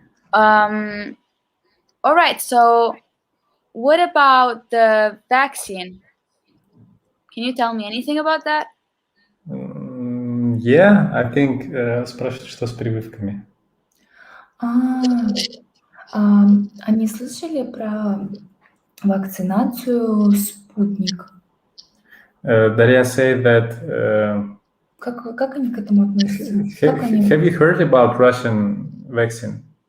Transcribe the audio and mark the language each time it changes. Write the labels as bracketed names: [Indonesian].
[English] All right, so what about the vaccine? Can you tell me anything about that? Yeah, I think [Russian] спрашивают, что с прививками. Они слышали про вакцинацию «Спутник»? [English] Daria said that. [Russian] Как они к этому относятся? [English] Have you heard about Russian vaccine?